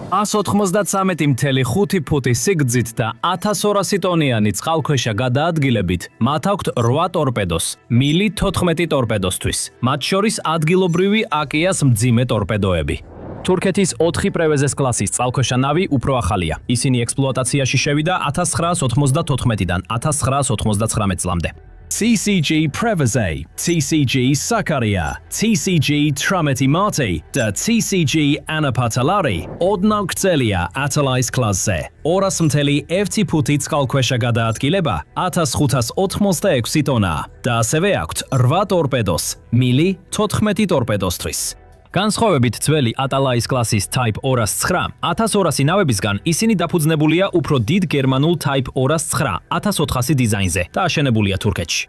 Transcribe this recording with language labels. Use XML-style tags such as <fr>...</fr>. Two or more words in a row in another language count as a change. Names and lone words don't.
<ka>193.5 ფუტის სიგრძით და 1200 ტონიანი წყალქვეშა გადაადგილებით მათ აქვთ 8 ტორპედოს, მილი 14 ტორპედოსთვის, მათ შორის ადგილობრივი აკიას მძიმე ტორპედოები. თურქეთის 4 პრევეზეს კლასის წყალქვეშა ნავი უფრო ახალია. ისინი ექსპლუატაციაში შევიდა 1994-დან 1999 წლამდე. TCG Preveze, TCG Sakarya, TCG Trameti Marti და TCG Anapatalari ოდნავ გრძელია ატალაის კლასზე. 200.1 ფუტი წყალქვეშა გადაადგილება 1586 ტონა და ასევე აქვთ 8 ტორპედოს, მილი 14 ტორპედოსთვის. განსხვავებით ძველი ატალაის კლასის Type 209, 1200 ნავებისგან ისინი დაფუძნებულია უფრო დიდ გერმანულ Type 209 1400 დიზაინზე და აშენებულია თურქეთში.</ka>